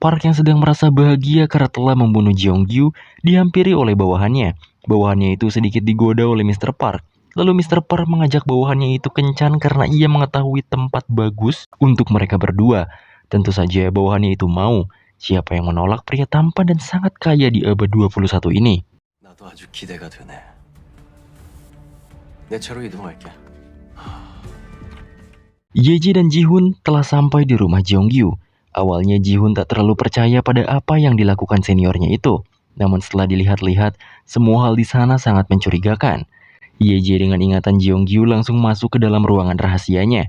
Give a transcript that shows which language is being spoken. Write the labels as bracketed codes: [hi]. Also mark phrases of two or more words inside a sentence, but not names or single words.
[id] Park yang sedang merasa bahagia karena telah membunuh Jeongju dihampiri oleh bawahannya. Bawahannya itu sedikit digoda oleh Mr. Park. Lalu Mr. Park mengajak bawahannya itu kencan karena ia mengetahui tempat bagus untuk mereka berdua. Tentu saja bawahannya itu mau. Siapa yang menolak pria tampan dan sangat kaya di abad 21 ini? [ko] 나도 아주 기대가 되네. 내 차로 이동할게. [id] Yeji dan Ji-hoon telah sampai di rumah Jeongyu. Awalnya Ji-hoon tak terlalu percaya pada apa yang dilakukan seniornya itu. Namun setelah dilihat-lihat, semua hal di sana sangat mencurigakan. Yeji dengan ingatan Jeongyu langsung masuk ke dalam ruangan rahasianya.